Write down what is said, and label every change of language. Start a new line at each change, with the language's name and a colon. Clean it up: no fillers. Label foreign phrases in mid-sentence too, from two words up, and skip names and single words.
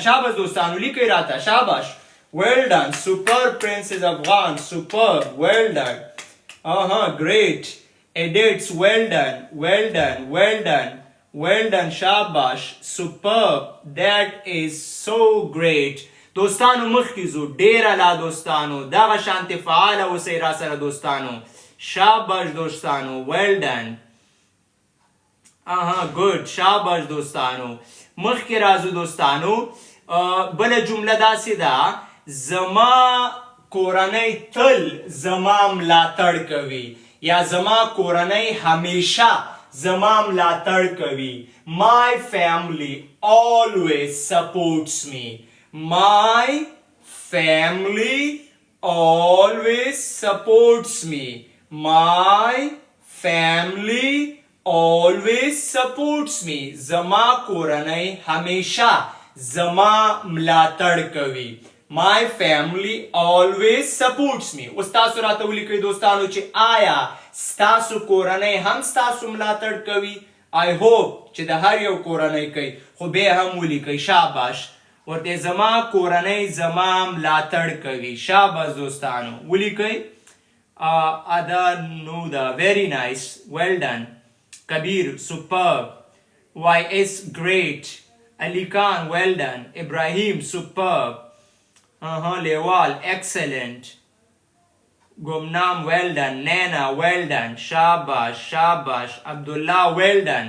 Pashto: شاباش دوستانو لیکئ راته.
English: Shabash. well done. Superb. Princess Afghan. Superb. well done. Great. Edits well done. well done. well done. well done. Shabash. Superb. that is so great.
Pashto: دوستانو مخکې ځو. ډیر اعلی دوستانو. دغه شانتې فعاله اوسئ را سره دوستانو. شاباش دوستانو.
English: well done. good.
Pashto: شاباش دوستانو. مخکې راځو دوستانو. بله جمله داسې ده زما کورنۍ تل زما ملاتړ کوي. یا زما کورنۍ همیشه زما ملاتړ کوي.
English: My family always supports me. My family always supports me. My family always supports me.
Pashto: زما کورنۍ همیشه زما ملاتړ کوي.
English: My family always supports me.
Pashto: اوس تاسو راته ولیکئ دوستانو چې آیا ستاسو کورنۍ هم ستاسو ملاتړ کوي؟
English: I hope
Pashto: چې د هر یو کورنۍ کوي، خو بیا هم ولیکئ. شاباش. ورته زما کورنۍ زما ملاتړ کوي. شاباش دوستانو. ولیکئ. ادا نودا
English: very nice. Well done. Kabir superb. YS great. Ali Khan well done. Ibrahim superb. Lewal excellent. Gumnam well done. Nana well done. Shabash shabash. Abdullah well done.